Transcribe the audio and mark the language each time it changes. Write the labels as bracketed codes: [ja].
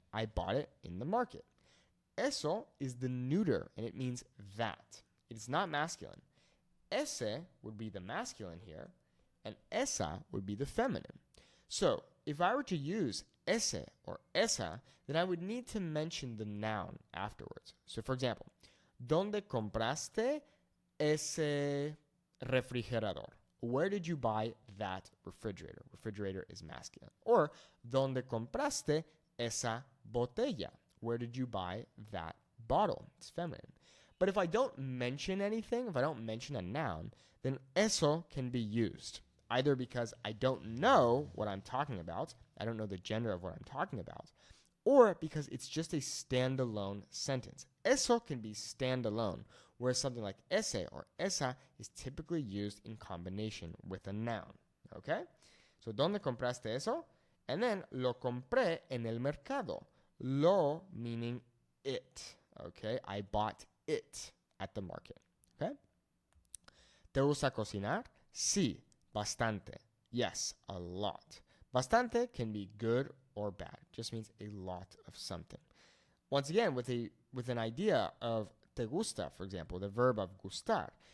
[en] I bought it in the market. Eso is the neuter, and it means that. It is not masculine. Ese would be the masculine here, and esa would be the feminine. So, if I were to use ese or esa, then I would need to mention the noun afterwards. So, for example, [es] ¿Dónde compraste ese refrigerador? [en] Where did you buy that refrigerator? Refrigerator is masculine. [es] Or, ¿Dónde compraste esa botella? [en] Where did you buy that bottle? It's feminine. But if I don't mention anything, if I don't mention a noun, then eso can be used. Either because I don't know what I'm talking about, I don't know the gender of what I'm talking about, or because it's just a standalone sentence. Eso can be standalone, whereas something like ese or esa is typically used in combination with a noun. Okay? [es] So, ¿dónde compraste eso? [en] And then, [es] lo compré en el mercado. [en] Lo meaning it. Okay? I bought it at the market. [es] Okay? ¿Te gusta cocinar? Sí, bastante. [en] Yes, a lot. Bastante can be good or bad. Just means a lot of something. Once again, with an idea of te gusta, for example, the verb of gustar.